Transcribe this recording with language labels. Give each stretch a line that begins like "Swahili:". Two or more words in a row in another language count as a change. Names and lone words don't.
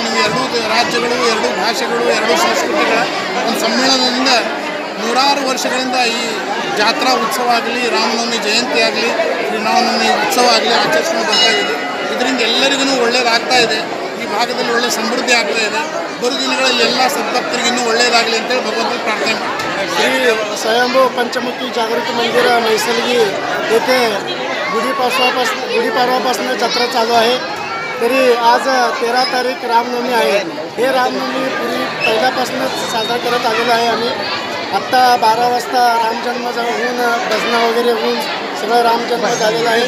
Kannada: ನೀವು ಎರಡೂ ರಾಜ್ಯಗಳು, ಎರಡೂ ಭಾಷೆಗಳು, ಎರಡೂ ಸಂಸ್ಕೃತಿಗಳ ಒಂದು ಸಮ್ಮೇಳನದಿಂದ ನೂರಾರು ವರ್ಷಗಳಿಂದ ಈ ಜಾತ್ರಾ ಉತ್ಸವ ಆಗಲಿ, ರಾಮನವಮಿ ಜಯಂತಿ ಆಗಲಿ, ಶ್ರೀರಾಮನವಮಿ ಉತ್ಸವ ಆಗಲಿ ಆಚರಿಸ್ಕೊಂಡು ಬರ್ತಾ ಇದ್ದೀವಿ. ಆಗ್ತಾ ಇದೆ. ಈ ಭಾಗದಲ್ಲಿ ಒಳ್ಳೆ ಸಮೃದ್ಧಿ ಆಗ್ತಾ ಇದೆ. ಬರೋ ದಿನಗಳಲ್ಲಿ ಎಲ್ಲ ಸದ್ಭಕ್ತರಿಗೆ ಇನ್ನೂ ಒಳ್ಳೆಯದಾಗಲಿ ಅಂತೇಳಿ ಭಗವಂತನ ಪ್ರಾರ್ಥನೆ ಮಾಡ್ತೀನಿ.
Marathi: श्री स्वयंभू पंचमुखी जागृती मंदिर मैसलगी येथे गुढीपाडवापासून जत्रा चालू आहे. तरी आज 13 तारीख रामनवमी आहे. हे रामनवमी पूर्वी पहिल्यापासूनच साजरा करत आलेलो आहे आम्ही. आत्ता 12 वाजता रामजन्म होऊन भजनं वगैरे होऊन सगळं रामजन्म झालेलं आहे.